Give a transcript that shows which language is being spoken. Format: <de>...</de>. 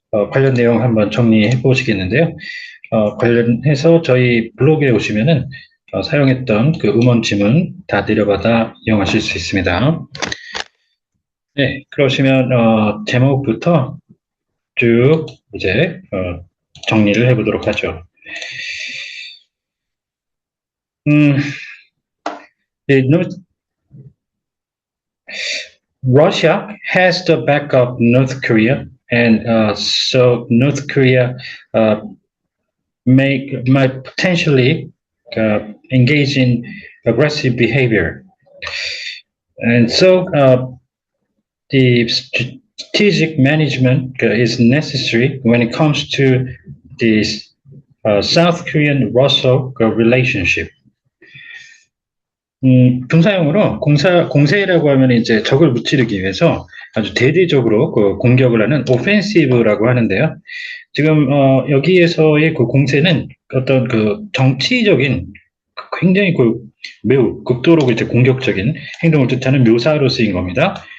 <ko>관련 내용 한번 정리해 보시겠는데요. 관련해서 저희 블로그에 오시면은 사용했던 그 음원 지문 다 내려받아 이용하실 수 있습니다. 네, 그러시면 제목부터 쭉 이제 정리를 해보도록 하죠.</ko> <en>네, Russia has the backup North Korea, and so North Korea uh, might potentially engage in aggressive behavior. And so the strategic management is necessary when it comes to this South Korean-Russo relationship.</en> <ko>군사용으로 공세라고 하면 이제 적을 무찌르기 위해서 아주 대대적으로 그 공격을 하는 오펜시브라고 하는데요. 지금 여기에서의 그 공세는 어떤 그 정치적인 굉장히 그 매우 극도로 이제 공격적인 행동을 뜻하는 묘사로 쓰인 겁니다.</ko>